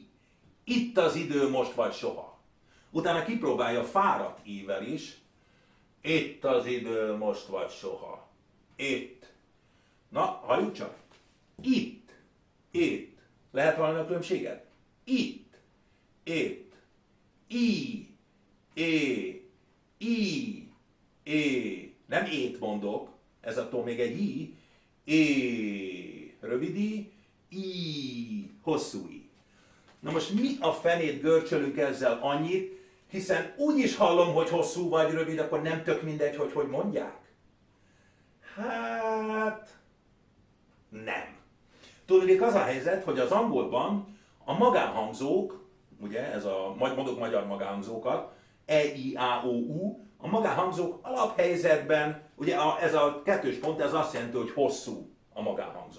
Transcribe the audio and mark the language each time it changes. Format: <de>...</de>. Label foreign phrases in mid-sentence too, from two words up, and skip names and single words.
<hu>Itt az idő, most vagy soha. Utána kipróbálja fáradt ível is. Itt az idő, most vagy soha. Itt. Na, halljuk csak. Itt. Itt. Lehet valami a különbséget? Itt. Itt. I. É. I. É. Nem ét mondok. Ez attól még egy i. É. Rövid i. I. Hosszú i. Na most mi a fenét görcsölünk ezzel annyit, hiszen úgy is hallom, hogy hosszú vagy rövid, akkor nem tök mindegy, hogy mondják? Hát... nem. Tudnék, az a helyzet, hogy az angolban a magánhangzók, ugye ez a, mondok magyar magánhangzókat, E, I, A, O, U, a magánhangzók alaphelyzetben, ugye ez a kettős pont, ez azt jelenti, hogy hosszú a magánhangzó.</hu>